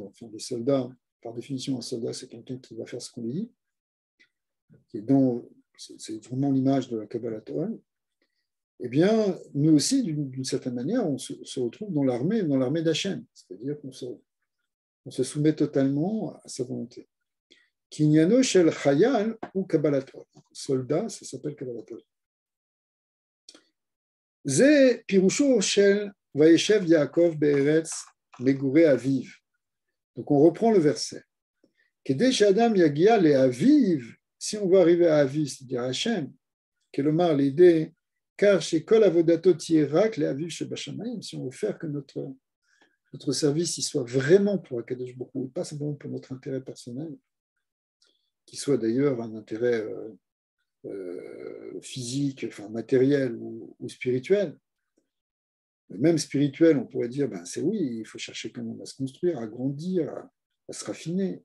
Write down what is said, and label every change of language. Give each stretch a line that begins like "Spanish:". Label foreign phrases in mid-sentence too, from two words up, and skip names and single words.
French: Enfin, les soldats, par définition, un soldat, c'est quelqu'un qui va faire ce qu'on lui dit, c'est vraiment l'image de la
Hebrew: קבלת עול.
French: Eh bien, nous aussi, d'une certaine manière, on se retrouve dans l'armée d'Hachem, c'est-à-dire qu'on se soumet totalement à sa volonté.
Hebrew: קניינו של חייל או קבלת עול.
French: Soldat, ça s'appelle
Hebrew: קבלת עול. זה פירושו של וישב יעקב בארץ מגורי אביו.
French: Donc on reprend le verset.
Hebrew: כדי שאדם יגיע לאביו.
French: Si on veut arriver à aviv, c'est-à-dire Hachem, kelomar l'idée, car chez
Hebrew: כל עבודתו תהיה רק לאביו שבשמים,
French: si on veut faire que notre service il soit vraiment pour
Hebrew: הקדוש ברוך הוא,
French: pas simplement pour notre intérêt personnel, qui soit d'ailleurs un intérêt physique, enfin matériel ou spirituel. Même spirituel, on pourrait dire, c'est oui, il faut chercher comment à se construire, à grandir, à se raffiner.